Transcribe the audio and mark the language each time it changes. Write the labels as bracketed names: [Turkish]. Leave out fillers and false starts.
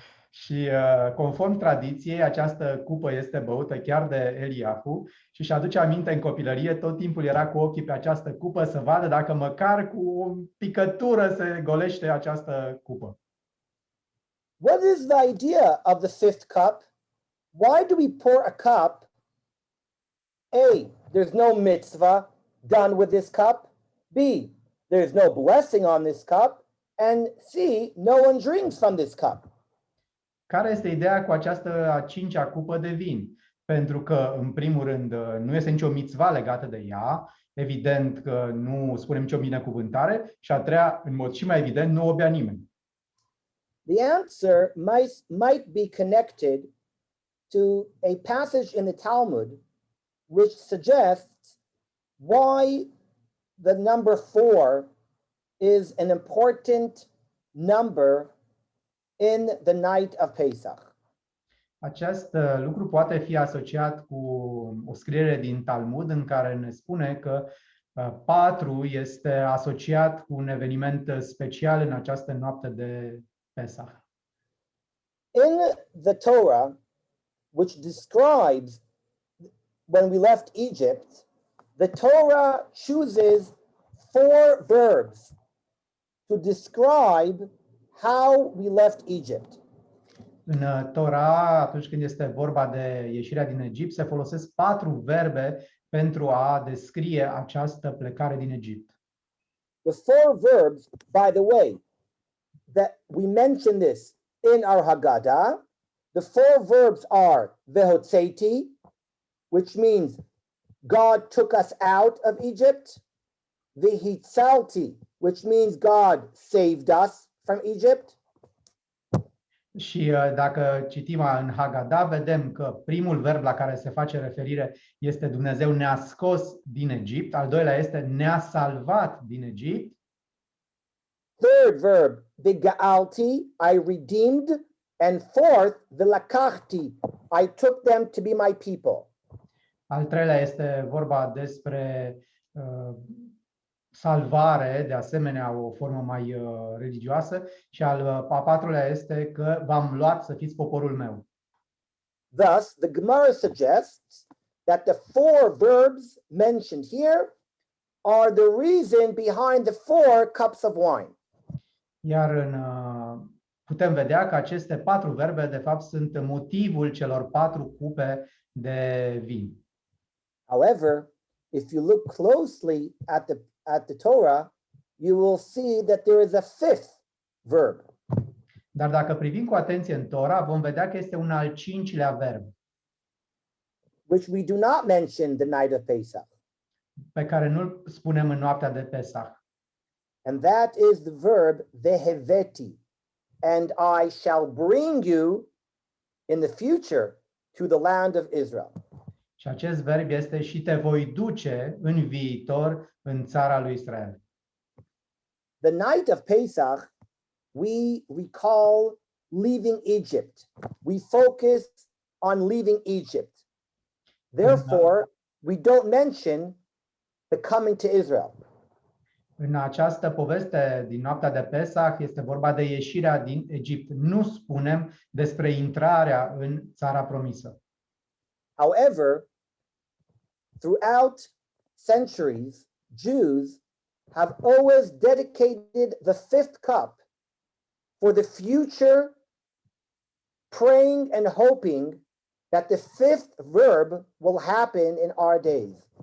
[Romanian] Și conform tradiției, această cupă este băută chiar de Eliahu și își aduce aminte în copilărie, tot timpul era cu ochii pe această cupă să vadă dacă măcar cu o picătură se golește această cupă. [English] What is the idea of the 5th cup? Why do we pour a cup? A, there's no mitzvah done with this cup. B, there's no blessing on this cup. And C, no one drinks from this cup. [Romanian] Care este ideea cu această a 5-a cupă de vin? Pentru că, în primul rând, nu este nicio mitzva legată de ea, evident că nu spunem nicio binecuvântare, și a treia, în mod și mai evident, nu o bea nimeni. [English] The answer might be connected to a passage in the Talmud which suggests why the number 4 is an important number in the night of Pesach. [Romanian] Acest lucru poate fi asociat cu o scriere din Talmud în care ne spune că 4 este asociat cu un eveniment special în această noapte de Pesach. [English] In the Torah, which describes when we left Egypt, the Torah chooses 4 verbs to describe how we left Egypt. [Romanian] În Torah, atunci când este vorba de ieșirea din Egipt, se folosesc 4 verbe pentru a descrie această plecare din Egipt. [English] The 4 verbs, by the way, that we mention this in our Haggadah, the 4 verbs are vehotzeti, which means God took us out of Egypt, vehitzalti, which means God saved us from Egypt, [Romanian] Și dacă citim în Haggadah, vedem că primul verb la care se face referire este Dumnezeu ne-a scos din Egipt, al doilea este ne-a salvat din Egipt. [English] third verb, viga'alti, I redeemed, and fourth, vilakachti, I took them to be my people. [Romanian] Al treilea este vorba despre salvare, de asemenea o formă mai religioasă, și al patrulea este că v-am luat să fiți poporul meu. [English] Thus, the Gemara suggests that the 4 verbs mentioned here are the reason behind the 4 cups of wine. [Romanian] Iar putem vedea că aceste 4 verbe, de fapt, sunt motivul celor 4 cupe de vin. [English] However, if you look closely at the Torah, you will see that there is a 5th verb. [Romanian] Dar dacă privim cu atenție în Tora, vom vedea că este un al 5-lea verb, [English] which we do not mention the night of Pesach. [Romanian] pe care nu-l spunem în noaptea de Pesach. [English] And that is the verb veheveti. And I shall bring you in the future to the land of Israel. [Romanian] Și acest verb este și te voi duce în viitor în țara lui Israel. [English] The night of Pesach, we recall leaving Egypt. We focus on leaving Egypt. Therefore, we don't mention the coming to Israel. [Romanian] În această poveste din noaptea de Pesach este vorba de ieșirea din Egipt. Nu spunem despre intrarea în țara promisă. [English] However, throughout centuries, Jews have always dedicated the 5th cup for the future, praying and hoping that the 5th verb will happen in our days.